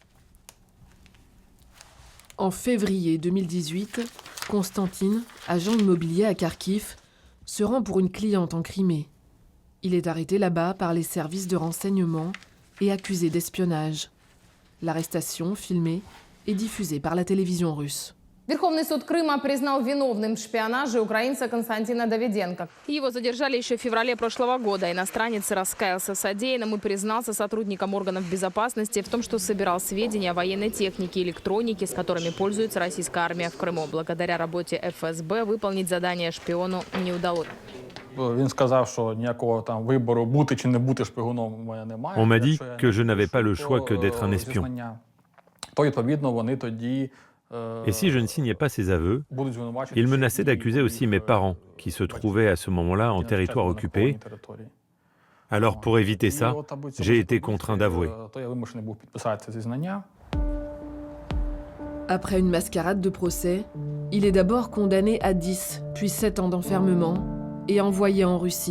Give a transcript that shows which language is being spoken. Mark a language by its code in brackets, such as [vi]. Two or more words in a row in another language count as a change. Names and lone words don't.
[fr] En février 2018, Konstantin, agent immobilier à Kharkiv, se rend pour une cliente en Crimée. Il est arrêté là-bas par les services de renseignement et accusé d'espionnage. L'arrestation, filmée, est diffusée par la télévision russe. [ru] Верховный суд Крыма признал виновным в шпионаже украинца Константина Давиденко. Его задержали еще в феврале прошлого года. Иностранец раскаялся в содеянном и признался сотрудникам органов безопасности в том, что собирал сведения о военной технике и электронике, с которыми пользуется российская армия в Крыму. Благодаря работе ФСБ выполнить задание шпиону не удалось. [uk] Він сказав, що ніякого там вибору бути чи не бути шпигуном у мене немає. [fr] On m'a dit que je n'avais pas le choix que d'être un espion. [uk] То відповідно вони тоді [fr] Et si je ne signais pas ces aveux, ils menaçaient d'accuser aussi mes parents, qui se trouvaient à ce moment-là en territoire occupé. Alors pour éviter ça, j'ai été contraint d'avouer. Après une mascarade de procès, il est d'abord condamné à 10, puis 7 ans d'enfermement et envoyé en Russie.